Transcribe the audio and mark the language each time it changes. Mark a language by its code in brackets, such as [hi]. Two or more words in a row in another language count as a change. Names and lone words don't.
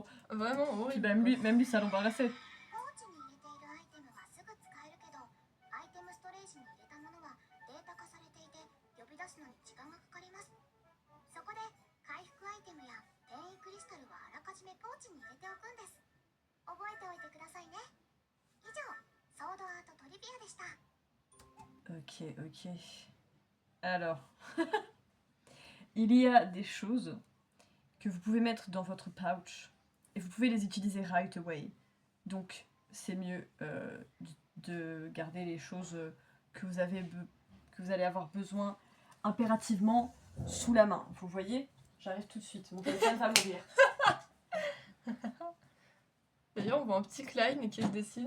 [fr] Vraiment Puis horrible. même lui, ça l'embarrassait. [ja] ポーチに入れているアイテムはすぐ使えるけど、アイテムストレージに入れたものはデータ化されていて呼び出すのに時間がかかります。そこで回復アイテムや転移クリスタルはあらかじめポーチに入れておくんです。覚えておいてくださいね。以上、ソードアートトリビアでした。 [fr] Ok. Alors, il y a des choses que vous pouvez mettre dans votre pouch et vous pouvez les utiliser [en] right away. [fr] Donc, c'est mieux de garder les choses que vous allez avoir besoin impérativement sous la main. Vous voyez, j'arrive tout de suite. Mon téléphone va mourir. D'ailleurs, on voit un petit Klein qui se dessine.